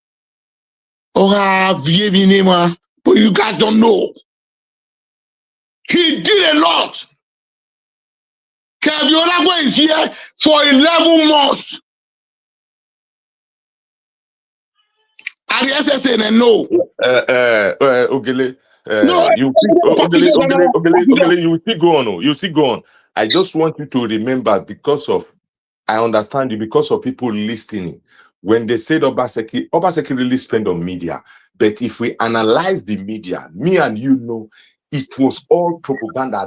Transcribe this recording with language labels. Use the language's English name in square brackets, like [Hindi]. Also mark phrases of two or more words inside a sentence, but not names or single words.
[English] Oh, but you guys don't know. He did a lot. Kevin Olagbo is here for 11 months. And the SSN no. Ogele. No. Ogele, you still go on. You still go on. I just want you to remember, because of, I understand you, because of people listening. When they said Obaseki really spend on media. But if we analyze the media, me and you know, it was all propaganda.